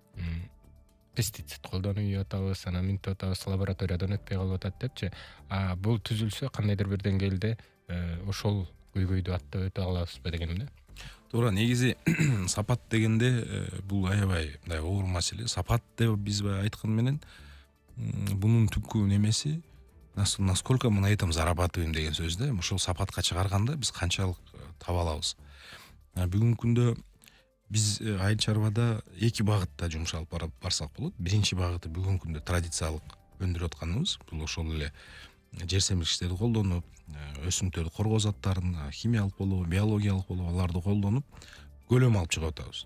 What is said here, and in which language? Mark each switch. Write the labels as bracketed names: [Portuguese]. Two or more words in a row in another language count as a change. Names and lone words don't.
[Kyrgyz] Пестицид колдонуп атабыз, анан минтип атабыз, лабораториядан өтпөй калып атат депчи. Бул түзүлсө кандайдыр бир деңгээлде ошол көйгөйдү аттап өтө алабызбы дегеним да. Туура, негизи сапат дегенде бул аябай мындай оор маселе. Сапат деп биз айткан менен бунун түпкү немеси [Russian] насколько мы на этом зарабатываем [Kyrgyz] деген сөз да. Ошол сапатка чыгарганда биз канчалык таба алабыз. Бүгүнкү күндө биз айыл чарбада эки багытта жумуш алып барсак болот. Биринчи багыты бүгүнкү күндө традициялык өндүрүп атканыбыз. Бул ошол эле жер семирткичтерди колдонуп, өсүмдүктөрдү коргоо заттарын, химиялык болобу, биологиялык болобу, аларды колдонуп, көлөм алып чыгып атабыз.